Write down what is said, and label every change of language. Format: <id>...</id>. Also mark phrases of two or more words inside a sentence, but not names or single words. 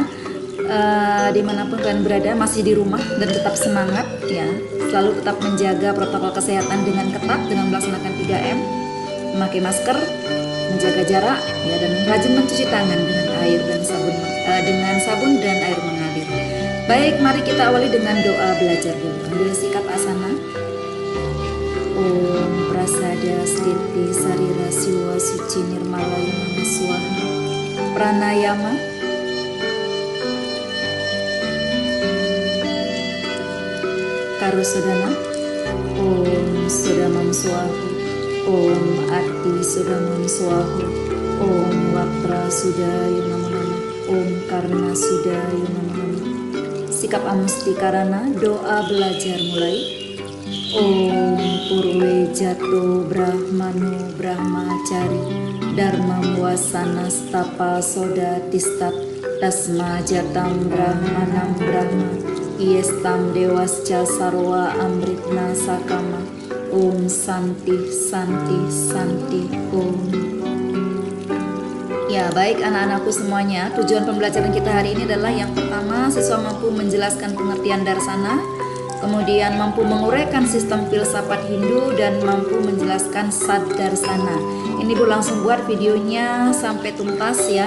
<id>Dimanapun kalian berada, masih di rumah dan tetap semangat ya, selalu tetap menjaga protokol kesehatan dengan ketat dengan melaksanakan 3M, memakai masker, menjaga jarak ya, dan rajin mencuci tangan dengan air dan sabun dan air mengalir. Baik, mari kita awali dengan doa belajar dulu. Ambil sikap</id> <sa>asana. Om Prasada Sliti Sarira Siwa Suci Nirmala Nama Swaha. Pranayama. Karusodana. Om Sudamam Swahu. Om Ati Sudamam Swahu. Om Wapra Sudayu Namo Namo. Om Karna Sudayu Namo Namo.</sa> <id>Sikap</id> <sa>Amustikarana.</sa> <id>Doa belajar mulai.</id> <sa>Om Purwe Jato Brahmano Brahmacari Dharma Muasana Stapa Soda Tistat Tasma Jatam Brahmanam Brahma Iestam Dewasca Sarwa Amritna Sakama. Om Santi Santi Santi Om.</sa> <id>Ya, baik anak-anakku semuanya, tujuan pembelajaran kita hari ini adalah yang pertama, siswa mampu menjelaskan pengertian darsana, kemudian mampu menguraikan sistem filsafat Hindu, dan mampu menjelaskan Saddarsana. Ini Bu langsung buat videonya sampai tuntas ya.</id>